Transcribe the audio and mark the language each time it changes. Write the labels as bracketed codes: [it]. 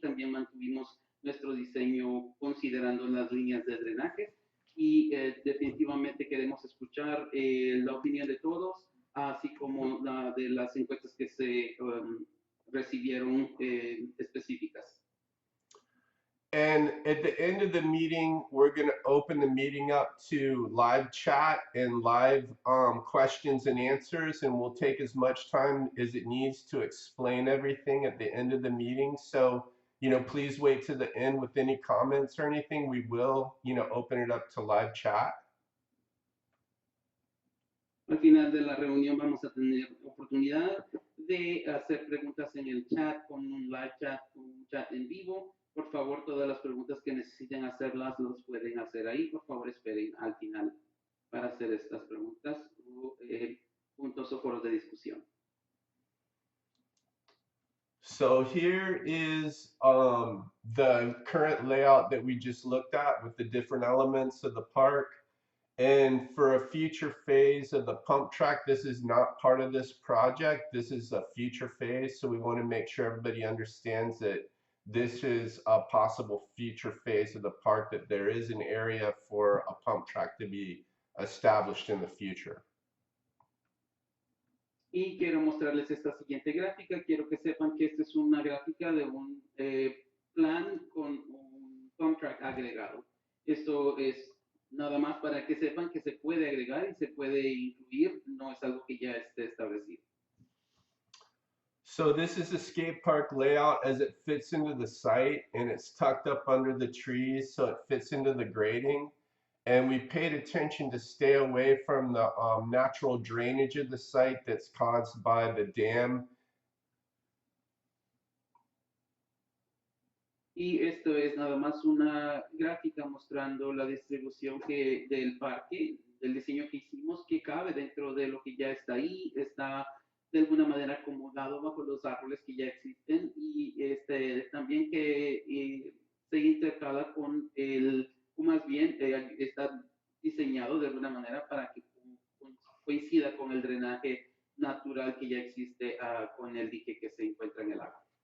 [es] También mantuvimos nuestro diseño considerando las líneas de drenaje y definitivamente queremos escuchar la opinión de todos, así como la de las encuestas que se recibieron específicas. [en] And at the end of the meeting, we're going to open the meeting up to live chat and live questions and answers, and we'll take as much time as it needs to explain everything at the end of the meeting. So, please wait to the end with any comments or anything. We will, open it up to live chat. [es] Al final de la reunión vamos a tener oportunidad de hacer preguntas en el chat, con un [en] live chat, [es] con un chat en vivo. Por favor, todas las preguntas que necesiten hacerlas los pueden hacer ahí. Por favor, esperen al final para hacer estas preguntas o puntos o foros de discusión. [en] So here is the current layout that we just looked at with the different elements of the park. And for a future phase of the pump track, this is not part of this project. This is a future phase. So we want to make sure everybody understands that this is a possible future phase of the park, that there is an area for a pump track to be established in the future. [es] Y quiero mostrarles esta siguiente gráfica. Quiero que sepan que esta es una gráfica de un plan con un pump track agregado. Esto es nada más para que sepan que se puede agregar y se puede incluir, no es algo que ya esté establecido. [en] So this is the skate park layout as it fits into the site, and it's tucked up under the trees so it fits into the grading. And we paid attention to stay away from the natural drainage of the site that's caused by the dam. [es] Y esto es nada más una gráfica mostrando la distribución del parque, del diseño que hicimos, que cabe dentro de lo que ya está ahí, está de alguna manera acomodado bajo los árboles que ya existen y también que se intercala con más bien está diseñado de alguna manera para que coincida con el drenaje natural que ya existe con el dique que se encuentra en el agua.